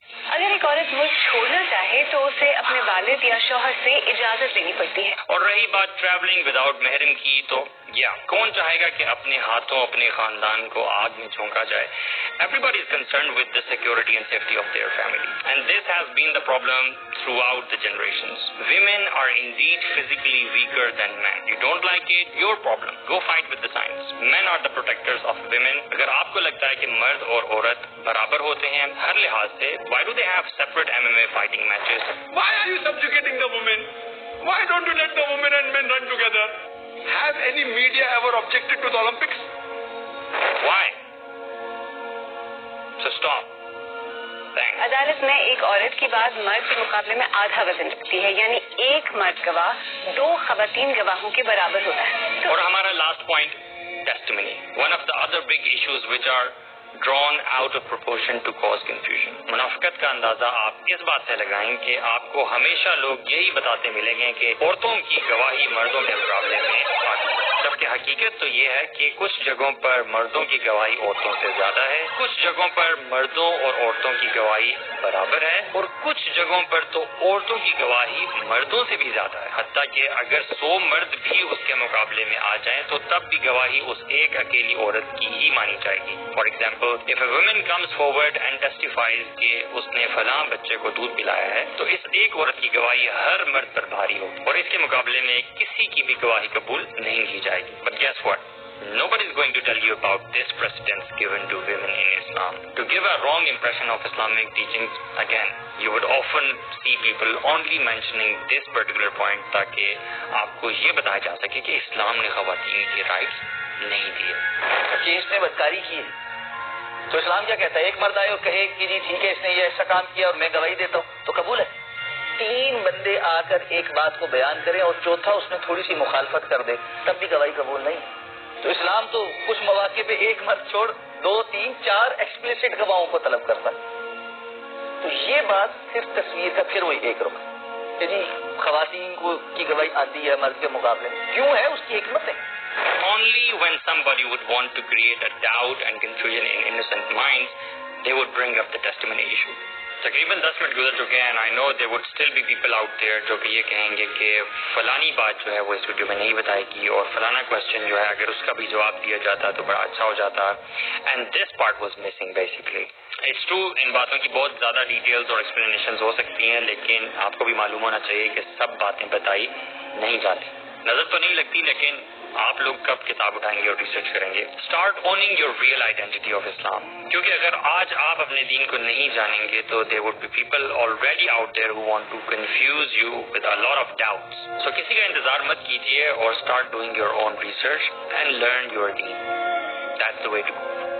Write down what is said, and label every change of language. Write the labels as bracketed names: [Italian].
[Urdu] اگر ایک عورت ملک چھوڑنا چاہے تو اسے اپنے والد یا شوہر سے اجازت دینی پڑتی ہے. اور رہی بات [English] travelling without [Urdu] محرم کی, تو کون چاہے گا کہ اپنے ہاتھوں اپنے خاندان کو آگ میں جھونکا جائے. [English] Everybody is concerned with the security and safety of their family, and this has been the problem throughout the generations. Women are indeed physically weaker than men. You don't like it, your problem. Go fight with the science. Men are the protectors of women. [Urdu] اگر آپ کو لگتا ہے کہ مرد اور عورت برابر ہوتے ہیں ہر لحاظ سے, [English] why do they have separate MMA fighting matches? Why are you subjugating the women? Why don't you let the women and men run together? Has any media ever objected to the Olympics? Why? So stop. Thanks. [Urdu] عدالت میں ایک عورت کی بات مرد کے مقابلے میں آدھا وزن رکھتی ہے, یعنی ایک مرد گواہ 2 خواتین گواہوں کے برابر ہوتا ہے. اور ہمارا last point, testimony. [English] One of the other big issues which are drawn out of proportion to cause confusion. [Urdu] منافقت کا اندازہ آپ اس بات سے لگائیں کہ آپ کو ہمیشہ لوگ یہی بتاتے ملیں گے کہ عورتوں کی گواہی مردوں کے مقابلے میں آگے, جبکہ حقیقت تو یہ ہے کہ کچھ جگہوں پر مردوں کی گواہی عورتوں سے زیادہ ہے, کچھ جگہوں پر مردوں اور عورتوں کی گواہی برابر ہے, اور کچھ جگہوں پر تو عورتوں کی گواہی مردوں سے بھی زیادہ ہے. حتیٰ کہ اگر 100 مرد بھی اس کے مقابلے میں آ جائیں تو تب بھی گواہی اس ایک اکیلی عورت کی ہی مانی جائے گی. [English] for example, if a woman comes forward and testifies [Urdu] کہ اس نے فلاں بچے کو دودھ پلایا ہے, تو اس ایک عورت کی گواہی ہر مرد پر بھاری ہوگی اور اس کے مقابلے میں کسی کی بھی گواہی قبول نہیں کی جائے گی. [English] But guess what? Nobody is going to tell you about this precedence given to women in Islam. To give a wrong impression of Islamic teachings, again, you would often see people only mentioning this particular point [Urdu] تاکہ آپ کو یہ بتایا جا سکے کہ اسلام نے خواتین کی رائٹس نہیں دیے. کہ اس نے بدکاری کی ہے تو اسلام کیا کہتا ہے؟ ایک مرد آئے اور کہے کہ جی ٹھیک ہے اس نے یہ ایسا کام کیا اور میں گواہی دیتا ہوں تو قبول ہے. 3 بندے آ کر ایک بات کو بیان کریں اور چوتھا اس میں تھوڑی سی مخالفت کر دے تب بھی گواہی قبول نہیں. تو اسلام تو کچھ مواقع پہ ایک مرد چھوڑ 2, 3, 4 ایکسپلیسٹ گواہوں کو طلب کرتا ہے. تو یہ بات صرف تصویر کا پھر وہی ایک رخ کہ جی خواتین کی گواہی آتی ہے مرد کے مقابلے میں, کیوں ہے اس کی حکمت ہے. [English] Only when somebody would want to create a doubt and confusion in innocent minds, they would bring up the testimony issue. [Urdu] تقریباً 10 منٹ گزر چکے ہیں. [English] I know there would still be people out there [Urdu] جو کہ یہ کہیں گے کہ فلانی بات جو ہے وہ اس ویڈیو میں نہیں بتائے گی اور فلانا کوشچن جو ہے اگر اس کا بھی جواب دیا جاتا تو بڑا اچھا ہو جاتا. [English] And this part was missing basically. It's true [Urdu] in باتوں کی بہت زیادہ ڈیٹیلز اور ایکسپلینیشنز ہو سکتی ہیں لیکن آپ کو بھی معلوم ہونا چاہیے کہ سب باتیں بتائی نہیں جاتی. نظر تو نہیں لگتی لیکن آپ لوگ کب کتاب اٹھائیں گے اور ریسرچ کریں گے. [English] Start owning your real identity of Islam. [Urdu] کیونکہ اگر آج آپ اپنے دین کو نہیں جانیں گے تو [English] there would be people already out there who want to confuse you with a lot of doubts. So [Urdu] کسی کا انتظار مت کیجیے اور [English] start doing your own research and learn your deen. That's the way to go.